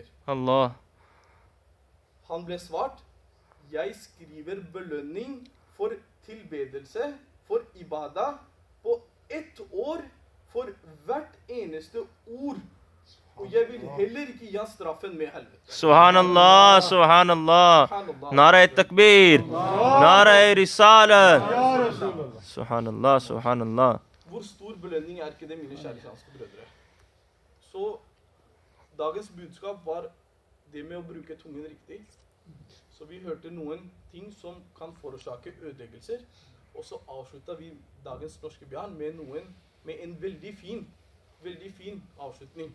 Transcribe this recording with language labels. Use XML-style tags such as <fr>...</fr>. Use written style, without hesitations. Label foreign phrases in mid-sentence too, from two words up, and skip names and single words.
<no>Allah. Han ble svart, jeg skriver belønning for tilbedelse, for ibadah, på 1 år for hvert eneste ord. Og jeg vil heller ikke gi han straffen med helvete.</no> <ar>سبحان الله، سبحان الله. Subhanallah.</ar> <ur>نعرہ تکبیر۔ نعرہ رسالت.</ur> <ar>سبحان الله، سبحان الله.</ar> <no>Hvor stor belønning er ikke det, mine kjære islamske brødre? Så dagens budskap var det med å bruke tungen riktig. Så vi hørte noen ting som kan forårsake ødeleggelser, Og så avslutta vi dagens norske bjørn med en veldig fin avslutning.</no>